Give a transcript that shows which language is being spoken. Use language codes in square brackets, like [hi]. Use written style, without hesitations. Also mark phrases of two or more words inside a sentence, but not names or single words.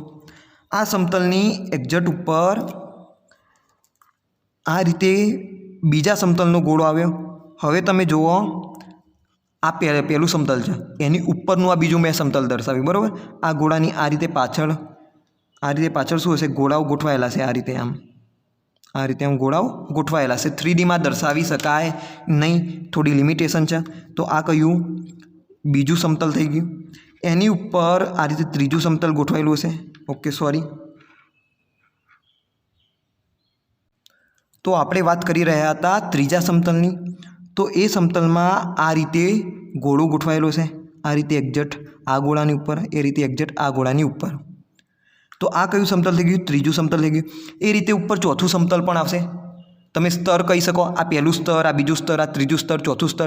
[gu] આ સમતલની એક્જેક્ટ ઉપર આ રીતે બીજા સમતલનો ગોળો આવ્યો। હવે તમે જુઓ આ પહલૂ સમતલ છે એની ઉપરનું આ બીજું મૈં સમતલ દર્શાવ્યું। બરાબર? આ ગોળાની આ રીતે પાછળ શું હશે? ગોળાઓ ગોઠવાયેલા છે। આ રીતે આમ ગોળાઓ ગોઠવાયેલા છે। 3D મેં દર્શાવી શકાય નહીં, થોડી લિમિટેશન છે। તો આ કયું? બીજું સમતલ થઈ ગયું। એની ઉપર આ રીતે ત્રીજું સમતલ ગોઠવાયેલું હશે। [en] OK, sorry. [gu] तो આપણે વાત કરી રહ્યા હતા ત્રીજા સમતલની। તો એ સમતલમાં આ રીતે ગોળો ગોઠવાયેલો છે, આ રીતે એક્ઝેક્ટ આ ગોળાની ઉપર, એ રીતે એક્ઝેક્ટ આ ગોળાની ઉપર। તો આ કયું સમતલ થઈ ગયું? ત્રીજું સમતલ થઈ ગયું। એ રીતે ઉપર ચોથું સમતલ પણ આવશે। તમે સ્તર કહી શકો, આ પહેલું સ્તર, આ બીજું સ્તર, આ ત્રીજું સ્તર, ચોથું સ્તર।